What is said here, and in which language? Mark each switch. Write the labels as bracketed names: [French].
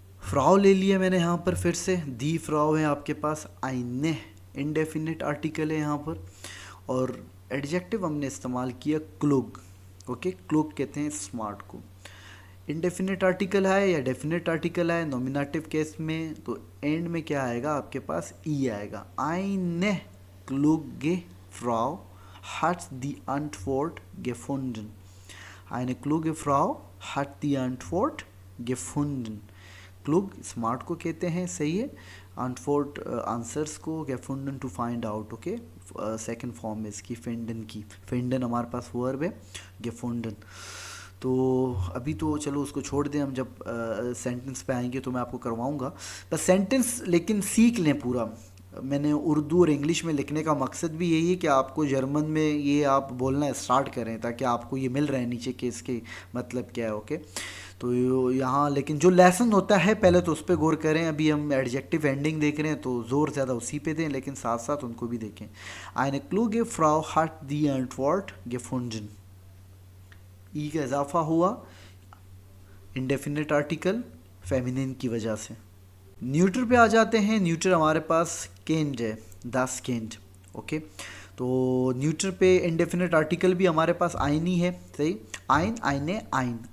[Hindi] Frau ले लिया मैंने यहाँ पर फिर से, दी फ्राउ है आपके पास, आईने इनडेफिनिट आर्टिकल है यहाँ पर, और एडजेक्टिव हमने इस्तेमाल किया क्लोग। ओके, क्लोग कहते हैं स्मार्ट को। इनडेफिनिट आर्टिकल है या डेफिनेट आर्टिकल है नॉमिनेटिव केस में, तो एंड में क्या आएगा आपके पास, ई आएगा। [German] आईने क्लोगे फ्राउ hat die Antwort gefunden. Eine kluge Frau hat die Antwort gefunden. [Hindi] Klug smart को कहते हैं, सही है। आंटफोर्ट आंसर्स को, गेफुंडन to find out. Okay, second form है इसकी फिंडन की। फिंडन हमारे पास वर्ब है, गेफुंडन। तो अभी तो चलो उसको छोड़ दें, हम जब सेंटेंस पे आएंगे तो मैं आपको करवाऊंगा। बस सेंटेंस लेकिन सीख लें पूरा। मैंने उर्दू और इंग्लिश में लिखने का मकसद भी यही है कि आपको जर्मन में ये आप बोलना स्टार्ट करें, ताकि आपको ये मिल रहा है नीचे के इसके मतलब क्या है। ओके, तो यहाँ लेकिन जो लेसन होता है पहले तो उस पर गौर करें। अभी हम एडजेक्टिव एंडिंग देख रहे हैं तो ज़ोर ज़्यादा उसी पे दें, लेकिन साथ साथ उनको भी देखें। [German] Eine kluge Frau hat die Antwort gefunden. [Hindi] ई का इजाफा हुआ इंडेफिनिट आर्टिकल फेमिनिन की वजह से। न्यूटर पे आ जाते हैं। न्यूटर हमारे पास केंड है, दास केंड। ओके, तो न्यूटर पे इंडेफिनिट आर्टिकल भी हमारे पास आइन ही है, सही। आइन, आइने, आइन।